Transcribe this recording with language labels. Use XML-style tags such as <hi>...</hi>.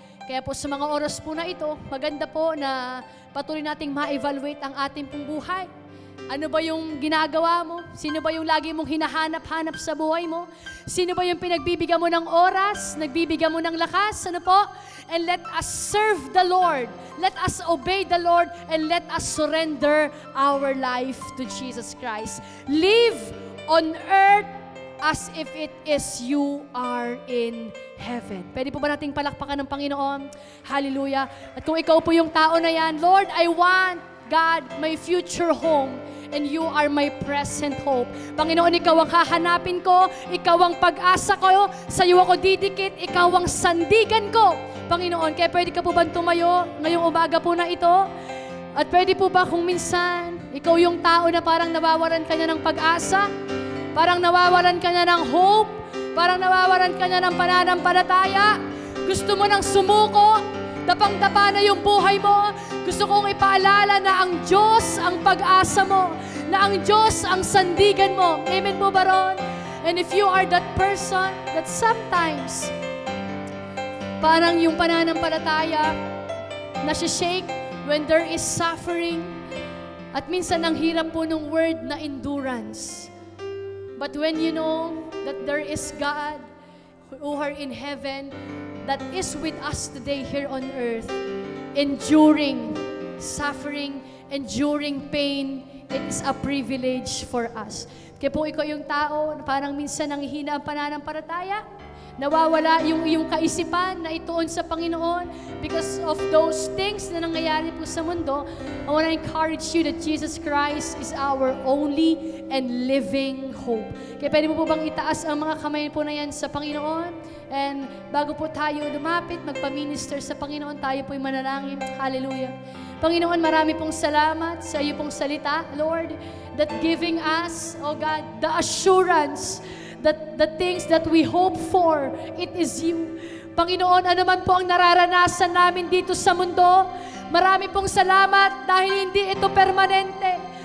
<tl>Kaya po sa mga oras po na ito, maganda po na patuloy nating ma-evaluate ang ating pong buhay. Ano ba yung ginagawa mo? Sino ba yung lagi mong hinahanap-hanap sa buhay mo? Sino ba yung pinagbibigyan mo ng oras? Nagbibigyan mo ng lakas?</tl> <en>And let us serve the Lord. Let us obey the Lord and let us surrender our life to Jesus Christ. Live on earth as if it is you are in heaven.</en> <tl>Pwede po ba nating palakpakan ng Panginoon? Hallelujah. At kung ikaw po yung tao na yan,</tl> <en>Lord, I want, God, my future home, and you are my present hope.</en> <tl>Panginoon, ikaw ang hahanapin ko, ikaw ang pag-asa ko, sa iyo ako didikit, ikaw ang sandigan ko. Panginoon, kaya pwede ka po ba tumayo ngayong umaga po na ito? At pwede po ba kung minsan, ikaw yung tao na parang nawawalan ka na ng pag-asa, parang nawawalan ka na ng hope, parang nawawalan ka na ng pananampalataya, gusto mo nang sumuko, dapang-dapa na yung buhay mo, gusto kong ipaalala na ang Diyos ang pag-asa mo, na ang Diyos ang sandigan mo. Amen po ba ron?</tl> <en>And if you are that person that sometimes</en> <tl>parang yung pananampalataya nasi-shake</tl> <en>when there is suffering,</en> <tl>at minsan ang hirap po ng word na endurance.</tl> <en>But when you know that there is God who are in heaven that is with us today here on earth, enduring suffering, enduring pain, it is a privilege for us.</en> <tl>Kaya po ikaw yung tao na parang minsan nanghihina ang pananampalataya, nawawala yung iyong kaisipan na ituon sa Panginoon</tl> <en>because of those things</en> <tl>na nangyayari po sa mundo.</tl> <en>I want to encourage you that Jesus Christ is our only and living hope.</en> <tl>Kaya pwede mo po bang itaas ang mga kamay po na yan sa Panginoon? And bago po tayo lumapit, magpa-minister sa Panginoon, tayo po'y manalangin. Hallelujah. Panginoon, marami pong salamat sa iyo pong salita,</tl> <en>Lord, that giving us, oh God, the assurance that the things that we hope for, it is you.</en> <tl>Panginoon, ano man po ang nararanasan namin dito sa mundo, marami pong salamat dahil hindi ito permanente.</tl>